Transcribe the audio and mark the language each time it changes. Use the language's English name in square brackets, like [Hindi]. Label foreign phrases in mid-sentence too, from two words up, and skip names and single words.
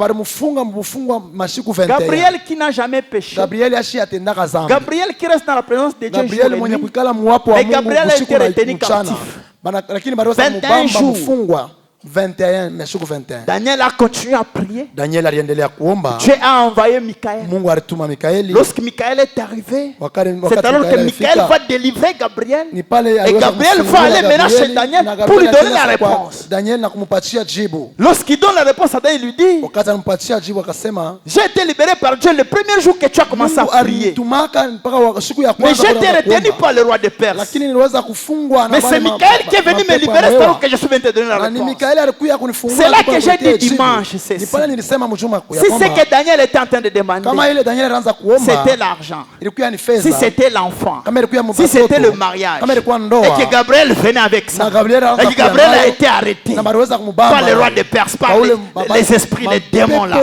[French] Gabriel qui n'a jamais péché. Gabriel qui reste dans la présence de Dieu. Mais Gabriel a été retenu captif. 21 jours. 21 meshuku 21. Daniel a continué à prier. [Swahili] Daniel aliendelea kuomba. [French] Dieu a envoyé Michael. [Swahili] Mungu alituma Mikaeli. [French] Lorsque Michael est arrivé, c'est alors que Michael va délivrer Gabriel. Et Gabriel va aller maintenant chez Daniel pour lui donner la réponse. [Swahili] Daniel na kumupatia jibu. [French] Lorsqu'il donne la réponse à Daniel, il lui dit, [Swahili] wakati anampatia jibu akasema, [French] j'ai été libéré par Dieu le premier jour que tu as commencé à prier. Mais j'ai été retenu par le roi de Perse. Mais c'est Michael qui est venu me libérer, c'est alors que je suis venu te donner la réponse. C'est là que j'ai dit dimanche. C'est si c'est que Daniel était en train de demander, c'était l'argent, si c'était l'enfant, si c'était le mariage, et que Gabriel venait avec ça, et que Gabriel a été arrêté par le roi de Perse, par les esprits, les démons là.